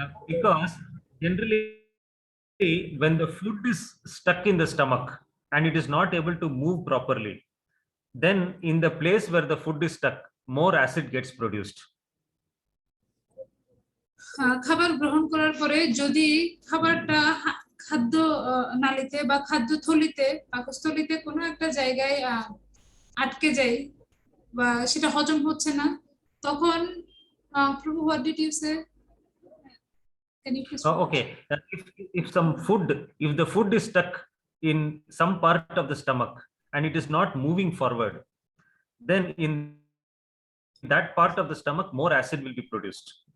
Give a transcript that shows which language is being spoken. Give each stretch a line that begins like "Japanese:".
English: Because generally when the food is stuck in the stomach and it is not able to move properly, then in the place where the food is stuck, more acid gets produced.
Bangla: খাবার গ্রহণ করার পরে যদি খাবারটা খাদ্য নালীতে বা খাদ্য থলিতে, পাকস্থলিতে কোনো একটা জায়গায় আটকে যায় বা সেটা হজম হচ্ছে না, তখন প্রভু,
English: what did you say? Can you please? Okay, if the food is stuck in some part of the stomach and it is not moving forward, then in that part of the stomach more acid will be produced.